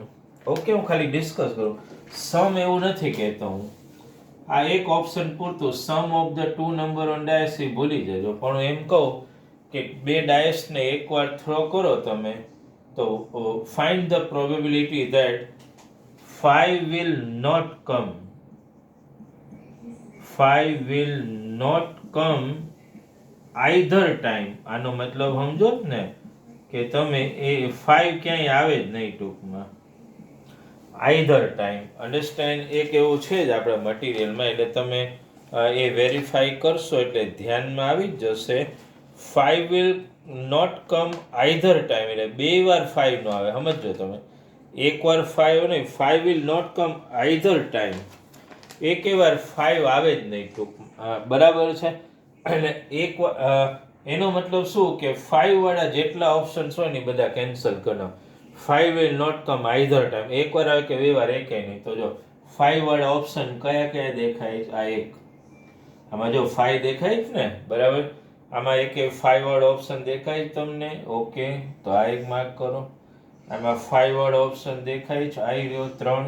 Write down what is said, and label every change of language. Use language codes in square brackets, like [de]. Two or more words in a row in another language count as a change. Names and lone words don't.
[gu] ઓકે, હું ખાલી ડિસ્કસ કરું. સમ એવું નથી કહેતો હું, આ એક ઓપ્શન પૂરતું, [en] sum of the 2 number on dice [gu] એ ભૂલી જજો. પણ હું એમ કહું કે બે ડાયસને એકવાર થ્રો કરો તમે, તો [en] find the probability that 5 will not come. 5 will not come either time. [gu] આનો મતલબ સમજો ને કે તમે એ 5 ક્યાંય આવે જ નહીં ટૂંકમાં, [en] either time. અન્ડરસ્ટેન્ડ? [gu] એક એવું છે જ આપણા મટીરિયલમાં, એટલે તમે એ વેરીફાઈ કરશો એટલે ધ્યાનમાં આવી જ જશે. [en] 5 will not come either time, [gu] એટલે બે વાર 5 નો આવે. સમજો તમે, એકવાર 5 નહીં, [en] 5 will not come either time. [gu] એકે વાર 5 આવે જ નહીં ટૂંકમાં. બરાબર છે? એટલે એક એનો મતલબ શું કે 5 વાળા જેટલા ઓપ્શન્સ હોય ને બધા કેન્સલ કરો. [en] 5 will not come either time. [gu] એકવાર આવે કે બે વાર, એકે નહીં. તો જો 5 વાળા ઓપ્શન કયા કયા દેખાય? આ એક, આમાં જો 5 દેખાય જ ને, બરાબર? આમાં એકે 5 વાળો ઓપ્શન દેખાય તમને. ઓકે, તો આ એક માર્ક કરો. આમાં 5 વાળો ઓપ્શન દેખાય છે, આવી રહ્યો 3.